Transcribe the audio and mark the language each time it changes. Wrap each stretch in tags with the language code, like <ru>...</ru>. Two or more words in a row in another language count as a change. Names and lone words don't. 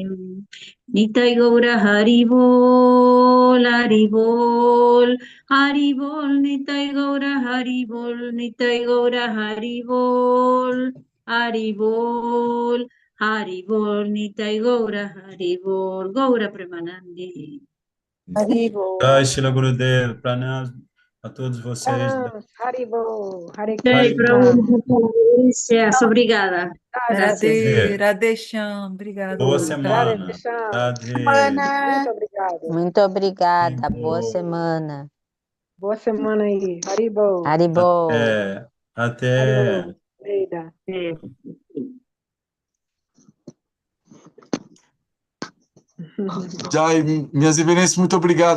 <bn>নিতাই গৌর হরি বোল, হরি বোল, হরি বোল, নিতাই গৌর হরি বোল, নিতাই গৌর হরি বোল, হরি বোল, হরি বোল, নিতাই গৌর হরি বোল, গৌর প্রেমানন্দী. Haribo.</bn> <pt>Jai Shila Gurudev, pranam a todos vocês. Haribo. Hare Jai Krishna. Prabhu, gracias, obrigada. Gracias. Radhe, Radhesham, obrigada. Boa Radhe semana. Krishna. Radhe. Muito obrigado. Muito obrigada. Boa Haribo. semana. Boa semana aí. Haribo. Haribo. Até. Haribo. Eita. Jai, minhas reverências, muito obrigado.</pt>